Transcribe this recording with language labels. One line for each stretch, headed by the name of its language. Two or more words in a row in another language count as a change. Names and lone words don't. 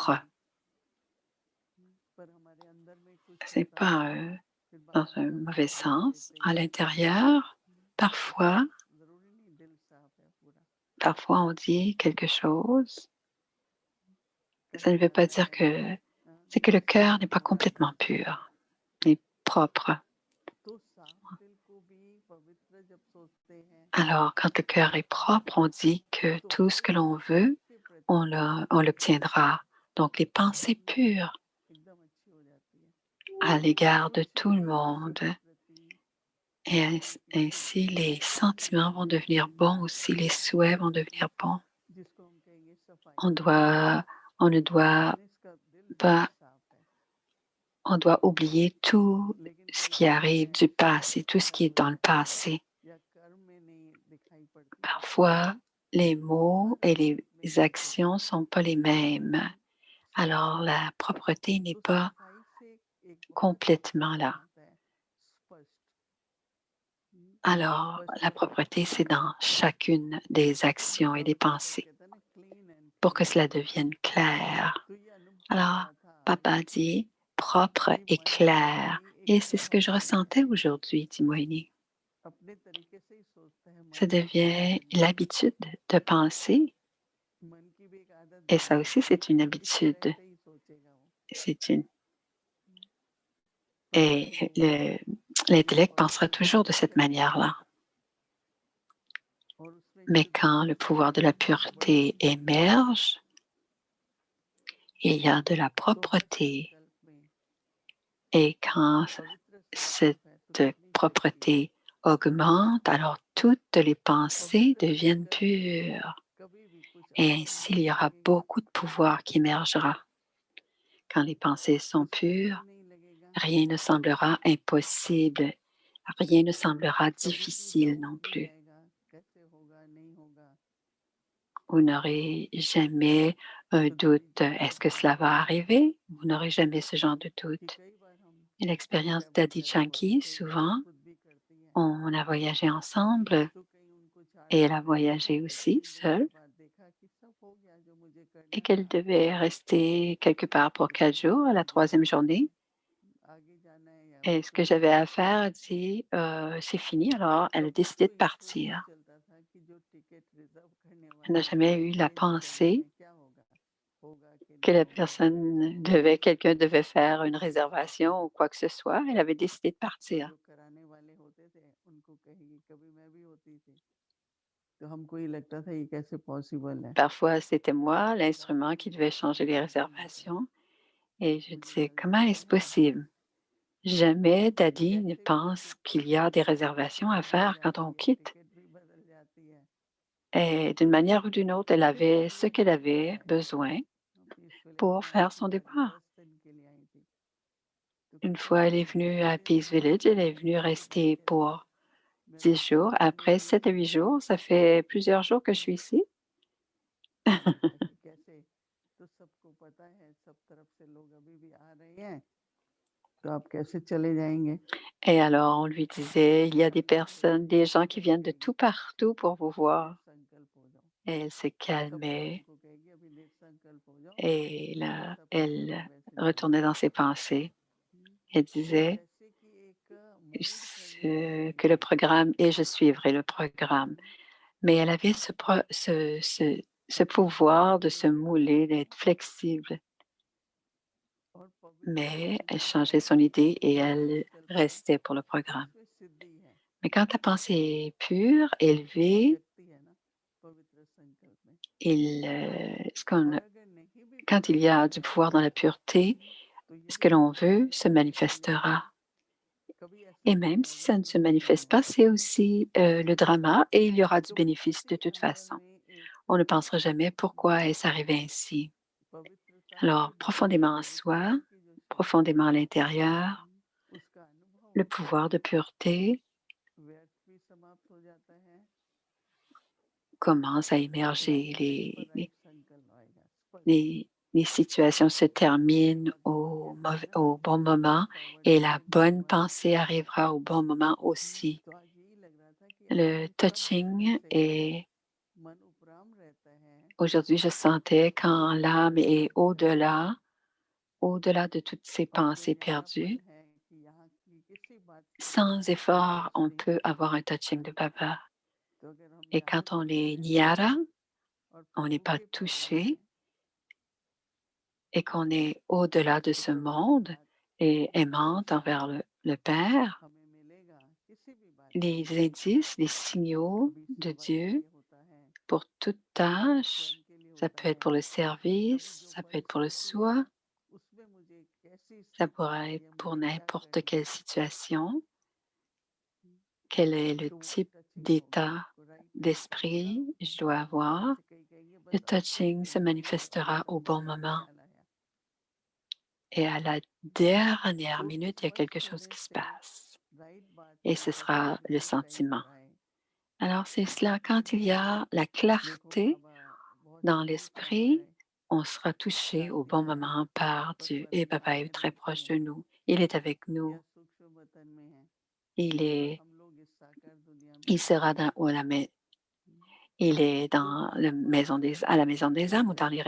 French: propre.
Hindi: भी, पर हमारे अंदर में कुछ
French: C'est
Hindi: होता है,
French: pas
Hindi: फिर
French: dans
Hindi: बाहर
French: un
Hindi: से हम
French: mauvais
Hindi: दिखा
French: sens.
Hindi: देते
French: À
Hindi: हैं।
French: l'intérieur, parfois,
Hindi: जरूरी नहीं दिल साफ है पूरा,
French: parfois on dit quelque chose. Ça
Hindi: कभी
French: ne veut pas
Hindi: आता
French: dire
Hindi: है
French: que c'est que
Hindi: दिल
French: le cœur
Hindi: साफ
French: n'est pas
Hindi: होता है
French: complètement pur, n'est propre.
Hindi: तो साफ दिल को भी पवित्र जब सोचते हैं
French: Alors, quand le cœur est propre, on dit que
Hindi: तो
French: tout ce
Hindi: हर
French: que l'on
Hindi: जीव
French: veut,
Hindi: के प्रति
French: on l'obtiendra. Donc, les pensées pures
Hindi: एकदम अच्छी हो जाती है,
French: à l'égard de
Hindi: कुछ
French: tout le
Hindi: भी किसी
French: monde.
Hindi: के प्रति
French: Et
Hindi: मतलब
French: ainsi, les
Hindi: अच्छा
French: sentiments vont
Hindi: लगता है,
French: devenir bons aussi, les souhaits vont devenir bons.
Hindi: जिसको हम कहेंगे सफाई।
French: On doit, on ne doit
Hindi: यानी इसका दिल बिल्कुल
French: pas,
Hindi: साफ है।
French: on doit oublier tout
Hindi: लेकिन
French: ce
Hindi: कई
French: qui
Hindi: बार होता
French: arrive
Hindi: है
French: du passé, tout ce
Hindi: ऐसा
French: qui est
Hindi: हो
French: dans le
Hindi: जाता है
French: passé.
Hindi: या कर्म में नहीं दिखाई पड़ती है,
French: Parfois, les
Hindi: तो
French: mots
Hindi: हर
French: et
Hindi: चीज में
French: les
Hindi: व्यर्थ हो
French: actions ne
Hindi: जाती है।
French: sont pas les mêmes. Alors,
Hindi: सफाई,
French: la propreté n'est
Hindi: तो
French: pas
Hindi: सफाई से एक बहुत अच्छा
French: complètement
Hindi: गुण
French: là.
Hindi: आता है, स्पष्ट।
French: Alors, la
Hindi: स्पष्टता
French: propreté,
Hindi: आती
French: c'est
Hindi: है,
French: dans chacune des actions et des
Hindi: पवित्रता
French: pensées
Hindi: कहते हैं ना,
English: clean and
French: pour que
Hindi: क्लियर।
French: cela devienne clair.
Hindi: तो ये अनुभव हो
French: Alors,
Hindi: रहा था आज
French: papa dit propre
Hindi: कि
French: et
Hindi: मन में
French: clair.
Hindi: भी एक
French: Et c'est ce que je
Hindi: सफाई आ
French: ressentais
Hindi: जाए,
French: aujourd'hui, dit Moïni.
Hindi: अपने तरीके से ही सोचता है
French: Ça
Hindi: मन भी अपने
French: devient
Hindi: तरीके से,
French: l'habitude de penser.
Hindi: मन की भी एक आदत
French: Et
Hindi: बन
French: ça
Hindi: गई,
French: aussi, c'est une
Hindi: इस तरह
French: habitude.
Hindi: से ही सोचेगा वो,
French: C'est une...
Hindi: तो
French: Et
Hindi: इसीलिए जब
French: l'intellect pensera
Hindi: पवित्रता
French: toujours de
Hindi: की
French: cette
Hindi: शक्ति
French: manière-là.
Hindi: और उसमें
French: Mais
Hindi: शुद्धि
French: quand le
Hindi: आता
French: pouvoir
Hindi: है,
French: de la
Hindi: बड़ी
French: pureté
Hindi: बढ़िया
French: émerge, il y a de la
Hindi: तो हर
French: propreté.
Hindi: संकल्प में
French: Et quand
Hindi: पवित्र
French: cette
Hindi: संकल्प है तो कितनी शक्ति
French: propreté
Hindi: है।
French: augmente, alors toutes les pensées
Hindi: पवित्र
French: deviennent
Hindi: संकल्प में
French: pures.
Hindi: कभी भी कुछ
French: Et
Hindi: अशुद्ध
French: ainsi, il y
Hindi: नहीं
French: aura
Hindi: लगेगा,
French: beaucoup de pouvoir qui émergera. Quand les pensées sont
Hindi: कुछ कठिन
French: pures,
Hindi: नहीं लगेगा,
French: rien ne semblera impossible, rien ne semblera
Hindi: कभी भी
French: difficile
Hindi: डाउट
French: non
Hindi: नहीं
French: plus.
Hindi: आएगा कैसे होगा नहीं होगा,
French: Vous n'aurez jamais un
Hindi: खुद भी
French: doute,
Hindi: खुद को
French: est-ce que cela va
Hindi: पहचानते हैं
French: arriver? Vous n'aurez jamais ce genre de
Hindi: कि
French: doute.
Hindi: कई बार हम
French: Et l'expérience
Hindi: ट्रैवल
French: d'Adi
Hindi: कर रहे होते
French: Chanki,
Hindi: कई बार वो
French: souvent,
Hindi: खुद भी करती हैं
French: on a voyagé ensemble
Hindi: तो कहीं उनको
French: et
Hindi: चार्ट
French: elle a
Hindi: करने का
French: voyagé
Hindi: काम देते
French: aussi
Hindi: हैं जब एक
French: seule
Hindi: बार देखा कि सब हो गया जो मुझे
French: et
Hindi: करना
French: qu'elle
Hindi: था,
French: devait rester quelque part pour
Hindi: तो
French: 4 jours à la
Hindi: मुझे
French: troisième
Hindi: अब
French: journée.
Hindi: आगे जाना है या
French: Et ce que
Hindi: कुछ
French: j'avais
Hindi: और
French: à faire, elle dit, c'est fini, alors elle a
Hindi: तब
French: décidé
Hindi: उसको
French: de
Hindi: इनको नहीं
French: partir.
Hindi: चलता था कि जो
English: ticket reserve
Hindi: करने
French: Elle n'a
Hindi: वाला है
French: jamais eu
Hindi: उसको
French: la
Hindi: ये नहीं चलता
French: pensée
Hindi: है क्या होगा, होगा कि
French: que
Hindi: नहीं
French: la
Hindi: होगा, होगा तो
French: personne
Hindi: होगा,
French: devait, quelqu'un devait faire une réservation ou quoi que ce soit. Elle avait décidé de
Hindi: तो
French: partir.
Hindi: जो कराने वाले होते थे उनको कहेगी कभी मैं भी होती थी, तो हमको ये लगता था ये कैसे पॉसिबल है,
French: Parfois, c'était moi,
Hindi: खुदा
French: l'instrument,
Hindi: कभी
French: qui
Hindi: भी
French: devait
Hindi: ऐसा
French: changer les
Hindi: नहीं करने देता,
French: réservations. Et je
Hindi: मुझे
French: disais,
Hindi: मिल
French: comment
Hindi: जाता
French: est-ce
Hindi: था,
French: possible? Jamais Daddy ne
Hindi: कैसे भी
French: pense
Hindi: टिकट
French: qu'il y a des réservations à
Hindi: बदल
French: faire quand
Hindi: जाती
French: on
Hindi: है,
French: quitte.
Hindi: टिकट भी बदल जाती है,
French: Et d'une manière ou d'une autre, elle
Hindi: फिर वो
French: avait ce
Hindi: बोली
French: qu'elle
Hindi: ठीक है
French: avait
Hindi: मैं
French: besoin
Hindi: पीसफुल
French: pour
Hindi: में आई
French: faire
Hindi: थी
French: son
Hindi: पर
French: départ.
Hindi: 10 दिन के लिए आई थी, तो
French: Une
Hindi: कहती
French: fois elle
Hindi: नहीं
French: est
Hindi: नहीं
French: venue
Hindi: 10
French: à
Hindi: दिन
French: Peace
Hindi: तो
French: Village, elle est venue
Hindi: 10 दिन
French: rester
Hindi: कैसे,
French: pour
Hindi: मैं
French: dix
Hindi: तो
French: jours.
Hindi: पहले
French: Après
Hindi: से ही
French: 7 à 8
Hindi: सोच रही
French: jours, ça
Hindi: थी,
French: fait plusieurs jours que je suis ici.
Hindi: तो बोला कि कैसे, तो सबको पता है सब तरफ से लोग अभी भी आ रहे हैं, तो आप कैसे चले जाएंगे,
French: Et alors, on lui disait, il y a des
Hindi: शांत हो
French: personnes,
Hindi: जाओ,
French: des gens qui
Hindi: तब
French: viennent de
Hindi: कहेगी
French: tout partout pour vous
Hindi: दृढ़
French: voir.
Hindi: संकल्प हो जाओ,
French: Et elle se
Hindi: तब फिर
French: calmait
Hindi: हमको कहेगी अभी दृढ़ संकल्प हो जाओ,
French: et là,
Hindi: जैसा प्रोग्राम
French: elle
Hindi: है वैसे चलो,
French: retournait dans ses pensées. Elle
Hindi: वो
French: disait
Hindi: जैसे कि एक मूड प्रज्वलित करती
French: que le
Hindi: है,
French: programme et je suivrai le programme. Mais elle avait ce pouvoir de se mouler, d'être flexible.
Hindi: और पवित्र
French: Mais elle
Hindi: संकल्प
French: changeait
Hindi: है,
French: son idée et
Hindi: दृढ़
French: elle
Hindi: संकल्प है,
French: restait pour le
Hindi: तो
French: programme.
Hindi: उसमें सिद्धि है,
French: Mais quand la pensée est pure,
Hindi: बहुत
French: élevée,
Hindi: शक्ति है ना पवित्र संकल्प में, और अगर नहीं भी
French: quand il y
Hindi: पवित्र
French: a du
Hindi: संकल्प
French: pouvoir dans
Hindi: है
French: la pureté,
Hindi: तो
French: ce que
Hindi: यदि
French: l'on
Hindi: हमारा
French: veut se
Hindi: टचिंग नहीं है,
French: manifestera.
Hindi: कभी ऐसा
French: Et
Hindi: होता
French: même
Hindi: है
French: si ça ne se
Hindi: वैष्णव जी
French: manifeste
Hindi: में,
French: pas, c'est aussi le drama et il y aura du
Hindi: तो
French: bénéfice de
Hindi: आपके
French: toute
Hindi: अंदर
French: façon.
Hindi: में एक
French: On ne pensera jamais pourquoi est-ce arrivé ainsi.
Hindi: पवित्रता की
French: Alors,
Hindi: भावना,
French: profondément en soi,
Hindi: पवित्रता की जो शक्ति
French: profondément à
Hindi: है,
French: l'intérieur,
Hindi: उसका अनुभव
French: le
Hindi: होता
French: pouvoir
Hindi: है,
French: de pureté
Hindi: व्यर्थ भी समाप्त हो जाता है,
French: commence à
Hindi: या
French: émerger.
Hindi: टाइम पर राइट संकल्प आएगा स्पष्ट,
French: Les situations se terminent
Hindi: और जब कहते हैं ना
French: au bon moment
Hindi: फॉरवर्ड
French: et la
Hindi: मोशन
French: bonne
Hindi: फॉरवर्ड,
French: pensée arrivera au bon moment aussi.
Hindi: तो आज यही लग रहा था कि आज
French: Le
Hindi: हम सब भक्तों
French: touching
Hindi: से
French: est
Hindi: मन उपराम रहता है,
French: aujourd'hui, je sentais
Hindi: जो
French: quand
Hindi: यहाँ
French: l'âme est
Hindi: उपस्थित है,
French: au-delà de toutes ces
Hindi: और जो
French: pensées
Hindi: यहाँ पर
French: perdues.
Hindi: है कि यहाँ की किसी बात की
French: Sans effort, on
Hindi: जबरदस्ती,
French: peut avoir un touching de Baba.
Hindi: तो अगर हम
French: Et
Hindi: यहाँ
French: quand on
Hindi: जुड़े
French: est
Hindi: हैं
French: Nyara,
Hindi: और
French: on n'est
Hindi: प्रभु
French: pas
Hindi: के पास में
French: touché
Hindi: हैं,
French: et qu'on est au-delà de
Hindi: तो
French: ce
Hindi: प्रभु की
French: monde
Hindi: बात
French: et
Hindi: का
French: aimante envers
Hindi: सार
French: le Père,
Hindi: हमें मिलेगा किसी भी बात के
French: les
Hindi: लिए,
French: indices, les signaux
Hindi: कभी
French: de
Hindi: सेवा के
French: Dieu
Hindi: लिए होता है,
French: pour toute
Hindi: कभी
French: tâche,
Hindi: स्वयं के लिए
French: ça
Hindi: होता
French: peut être
Hindi: है,
French: pour le
Hindi: कभी
French: service,
Hindi: जो
French: ça peut être pour le
Hindi: परिस्थिति है
French: soi,
Hindi: उसमें मुझे कैसी
French: ça
Hindi: स्थिति
French: pourrait
Hindi: चाहिए,
French: être pour
Hindi: मुझे क्या
French: n'importe
Hindi: करना
French: quelle
Hindi: है,
French: situation, quel est le
Hindi: तो वो
French: type
Hindi: टचिंग होगा,
French: d'état
Hindi: उसको
English: right time
Hindi: पर होगा,
French: d'esprit je dois avoir.
Hindi: जैसे कई कहेंगे
French: Le
Hindi: बस अब
French: touching se
Hindi: यहाँ ही
French: manifestera
Hindi: एकदम
French: au bon
Hindi: लास्ट
French: moment.
Hindi: ख्याल आया,
French: Et à la dernière
Hindi: तो
French: minute, il y a quelque
Hindi: स्पष्ट
French: chose
Hindi: होने
French: qui se
Hindi: से
French: passe.
Hindi: राइट बात
French: Et
Hindi: की
French: ce sera le
English: possibility time
French: sentiment.
Hindi: पर आए,
French: Alors c'est cela, quand il y a la
Hindi: देखो
French: clarté
Hindi: बाबा बहुत
French: dans
Hindi: नज़दीक आ रहा
French: l'esprit,
Hindi: है,
French: on sera touché au
Hindi: शांति
French: bon
Hindi: का
French: moment par
Hindi: पर
French: Dieu. Et
Hindi: परम
French: Papa
Hindi: धाम
French: est
Hindi: में
French: très
Hindi: बैठी
French: proche
Hindi: है,
French: de nous. Il est avec
Hindi: यह
French: nous.
Hindi: सूक्ष्म वतन में है,
French: Il
Hindi: और
French: est,
Hindi: हम लोग इस साकार दुनिया में
French: il
Hindi: हैं,
French: sera il est
Hindi: तो
French: dans
Hindi: उस
French: la maison
Hindi: बात
French: à
Hindi: का
French: la maison des âmes ou dans les